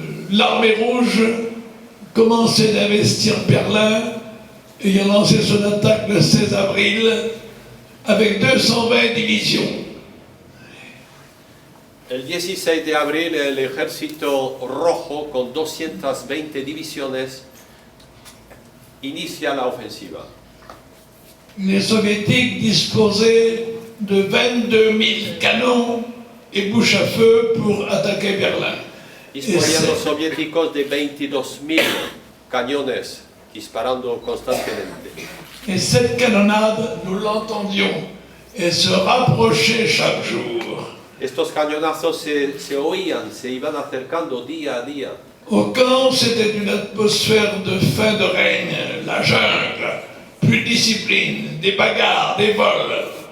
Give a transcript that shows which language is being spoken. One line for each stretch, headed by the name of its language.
French: L'armée rouge commençait d'investir Berlin, ayant lancé son attaque le 16 avril avec 220 divisions.
Spanish: El 16 de abril el ejército rojo con 220 divisiones inicia la ofensiva.
French: Les soviétiques disposaient de 22 000 canons et bouches à feu pour attaquer Berlin.
Spanish: Disponían los soviéticos de 22.000 cañones disparando constantemente.
French: Et cette canonnade, nous l'entendions, elle se rapprochait chaque jour.
Spanish: Estos cañonazos se oían, se iban acercando día a día.
French: Au camp, c'était une atmosphère de fin de règne, la jungle, plus de discipline, des bagarres, des vols.